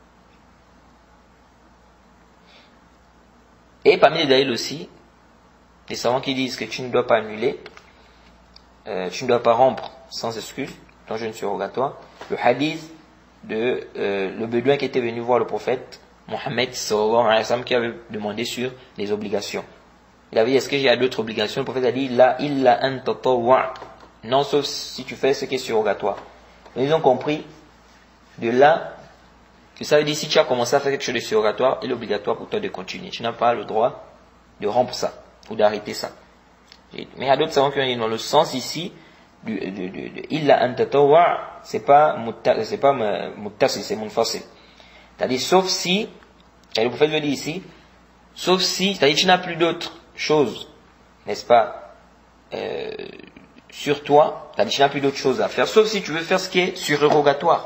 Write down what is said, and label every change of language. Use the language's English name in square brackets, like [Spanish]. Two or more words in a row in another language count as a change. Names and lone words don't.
[French] Et parmi les dalils aussi, les savants qui disent que tu ne dois pas annuler, tu ne dois pas rompre sans excuse ton jeûne surrogatoire, le hadith de le bédouin qui était venu voir le prophète Mohammed [Arabic] صلى الله عليه وسلم, [French] qui avait demandé sur les obligations. Il avait dit, est-ce que j'ai d'autres obligations? Le prophète a dit, [Arabic] لا إلا أن تطوع. [French] Non, sauf si tu fais ce qui est surrogatoire. Mais ils ont compris de là que ça veut dire, si tu as commencé à faire quelque chose de surrogatoire, il est obligatoire pour toi de continuer. Tu n'as pas le droit de rompre ça ou d'arrêter ça. Mais il y a d'autres savants qui ont dit, dans le sens ici de [Arabic] إلا أن تطوع, [French] c'est pas muttasil, c'est munfasil. C'est-à-dire, sauf si, et le prophète le dit ici, sauf si, c'est-à-dire, tu n'as plus d'autres choses, n'est-ce pas, sur toi, c'est-à-dire, tu n'as plus d'autres choses à faire, sauf si tu veux faire ce qui est surrogatoire.